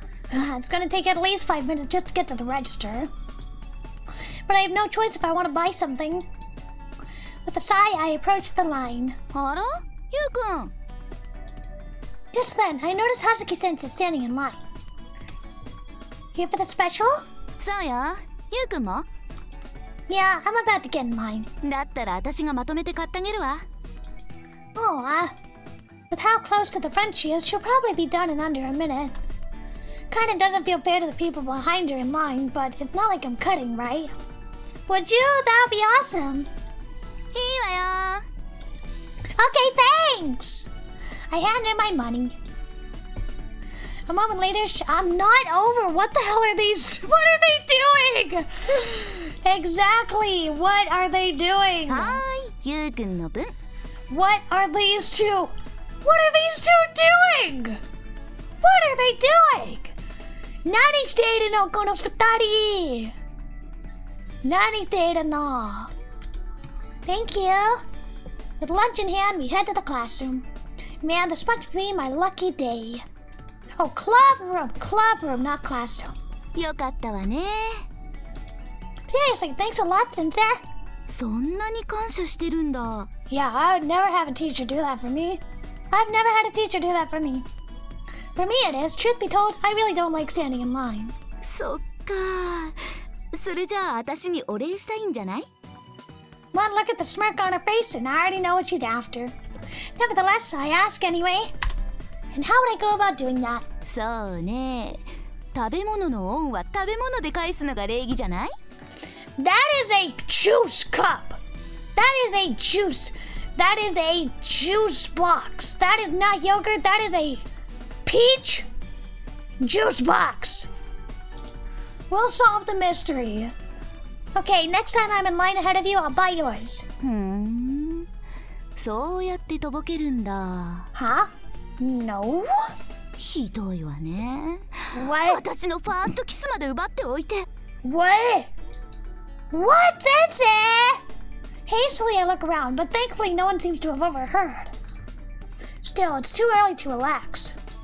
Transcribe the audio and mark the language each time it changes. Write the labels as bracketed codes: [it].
[en] It's gonna take at least 5 minutes just to get to the register. But I have no choice if I want to buy something. With a sigh, I approach the line. [ja] あらゆうくん [en] Just then, I notice Hazuki-sensei standing in line. Here for the special? [ja] そうよゆうくんも [en] Yeah, I'm about to get in line. [ja] だったら私がまとめて買ってあげるわ [en] Oh, with how close to the front she is, she'll probably be done in under a minute. Kinda doesn't feel fair to the people behind her in line, but it's not like I'm cutting, right? Would you? That would be awesome. [ja] いいわよ [en] Okay, thanks! I hand in my money. A moment later, I'm not over. What the hell are these? What are they doing? Exactly. What are they doing? [ja] はーいゆうくんの分 [en] What are these two? What are these two doing? What are they doing? [ja] 何しているのこの二人? 何しているの? [en] Thank you. With lunch in hand, we head to the classroom. Man, this must be my lucky day. Oh, club room, not classroom. [ja] よかったわね [en] Seriously, thanks a lot, Sensei. [ja] そんなに感謝してるんだ [en] Yeah, I would never have a teacher do that for me. I've never had a teacher do that for me. For me it is, truth be told, I really don't like standing in line. [ja] そっかそれじゃあ私にお礼したいんじゃない [en] One look at the smirk on her face and I already know what she's after. Nevertheless, I ask anyway. And how would I go about doing that? [ja] そうね食べ物の恩は食べ物で返すのが礼儀じゃない [en] That is a juice cup. That is a juice. That is a juice box. That is not yogurt. That is a peach juice box. We'll solve the mystery. Okay, next time I'm in line ahead of you, I'll buy yours. [ja] ふーんそうやってとぼけるんだ [en] Huh? No? [ja] ひどいわね [en] What? [ja] 私のファーストキスまで奪っておいて [en] What? What, Sensei? Hastily, I look around, but thankfully no one seems to have overheard. Still, it's too early to relax.